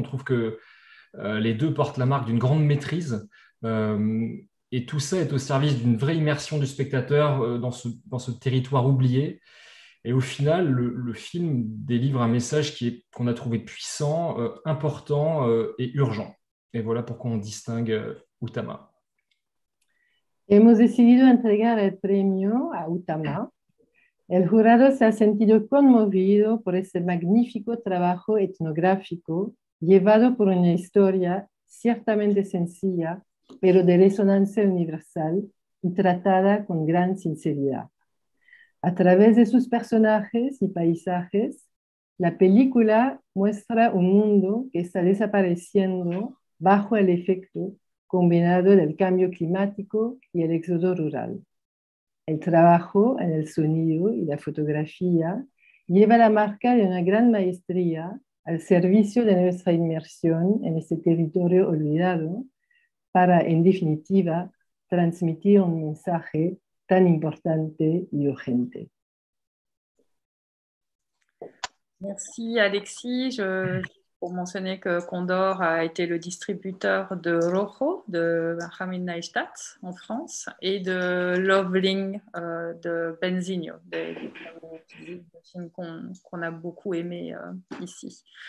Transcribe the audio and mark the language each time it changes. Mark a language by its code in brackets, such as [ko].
[fr] On trouve que les deux portent la marque d'une grande maîtrise et tout ça est au service d'une vraie immersion du spectateur dans ce territoire oublié. Et au final, le film délivre un message qu'on a trouvé puissant, important et urgent. Et voilà pourquoi on distingue Utama. [es] Hemos decidido entregar el premio a Utama. El jurado se ha sentido conmovido por ese magnífico trabajo etnográfico llevado por una historia ciertamente sencilla, pero de resonancia universal y tratada con gran sinceridad. A través de sus personajes y paisajes, la película muestra un mundo que está desapareciendo bajo el efecto combinado del cambio climático y el éxodo rural. El trabajo en el sonido y la fotografía lleva la marca de una gran maestría al servicio de nuestra inmersión en este territorio olvidado para, en definitiva, transmitir un mensaje tan importante y urgente. [fr] Merci Alexis. Pour mentionner que Condor a été le distributeur de Rojo de Hamid Neistat en France et de Loveling de Benzinho, des films qu'on a beaucoup aimés ici.